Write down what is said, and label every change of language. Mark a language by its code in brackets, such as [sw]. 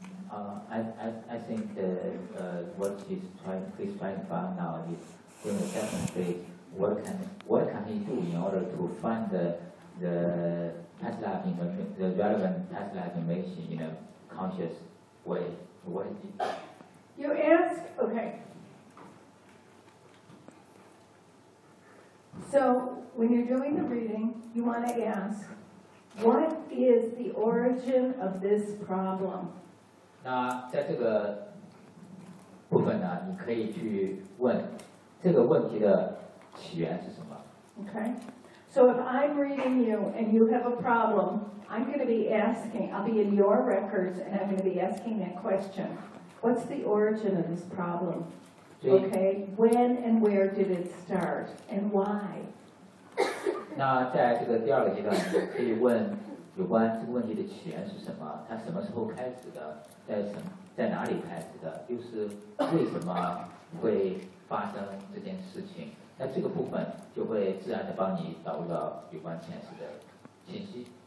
[en] I think what he's trying, to find now is during the second stage, what can he do in order to find the past life information, the relevant past life information in a conscious way? What is it? You ask, okay. So when you're doing the reading, you want to ask, what is the origin of this problem? [zh] 那在这个部分呢，你可以去问这个问题的起源是什么。 [en] Okay, so if I'm reading you and you have a problem, I'm going to be asking. I'll be in your records and I'm going to be asking that question. What's the origin of this problem? Okay, when and where did it start and why? [zh] 那在这个第二个阶段，你可以问有关这个问题的起源是什么，它什么时候开始的。在哪里开始的，又是为什么会发生这件事情，那这个部分就会自然的帮你导入到有关前世的信息。